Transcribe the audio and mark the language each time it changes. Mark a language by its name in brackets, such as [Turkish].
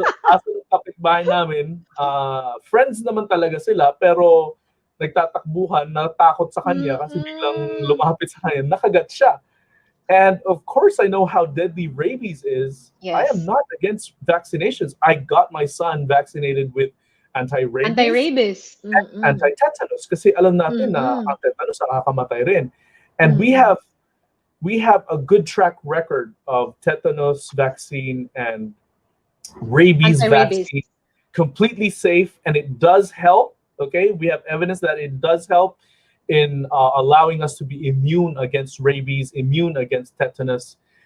[Filipino] Aso ng kapitbahay namin, friends naman talaga sila, pero nagtatakbuhan, natakot sa kanya kasi biglang lumapit sa kanya, nakagat siya. [English] And of course, I know how deadly rabies is. Yes. I am not against vaccinations. I got my son vaccinated with anti-rabies. And anti-tetanus. [Filipino] Kasi alam natin na ang tetanus nakakamatay rin. [English] And we have a good track record of tetanus vaccine and rabies vaccine. Completely safe, and it does help. Okay, we have evidence that it does help in allowing us to be immune against rabies, immune against tetanus.